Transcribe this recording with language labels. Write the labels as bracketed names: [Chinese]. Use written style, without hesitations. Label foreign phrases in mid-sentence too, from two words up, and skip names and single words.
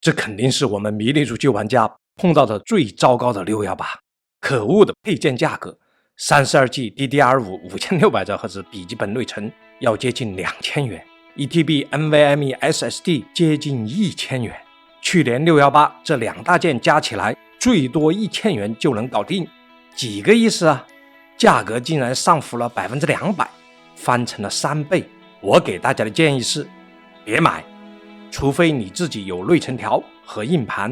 [Chinese] 這肯定是我們迷你主機玩家碰到的最糟糕的618，可惡的配件價格，32G DDR5 5600兆赫兹筆記本內存要接近2000元 ，1TB NVMe SSD 接近1000元。去年618這2大件加起來最多1000元就能搞定，幾個意思啊？價格竟然上浮了200%，翻成了3倍。我給大家的建議是，別買，除非你自己有內存條和硬盤。